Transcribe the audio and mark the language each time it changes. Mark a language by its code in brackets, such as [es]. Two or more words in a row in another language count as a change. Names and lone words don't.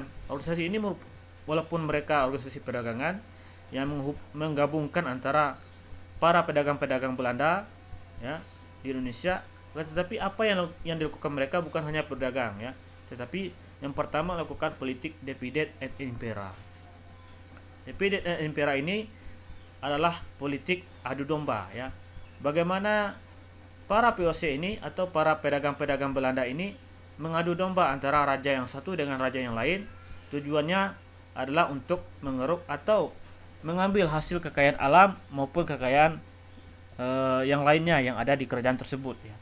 [id] Organisasi ini walaupun mereka organisasi perdagangan yang menggabungkan antara para pedagang-pedagang Belanda ya di Indonesia, tetapi apa yang dilakukan mereka bukan hanya berdagang ya, tetapi yang pertama melakukan politik [la] divide et impera. Divide et impera [id] ini adalah politik adu domba ya. Bagaimana para VOC ini atau para pedagang-pedagang Belanda ini mengadu domba antara raja yang satu dengan raja yang lain. Tujuannya adalah untuk mengeruk atau mengambil hasil kekayaan alam maupun kekayaan yang lainnya yang ada di kerajaan tersebut ya.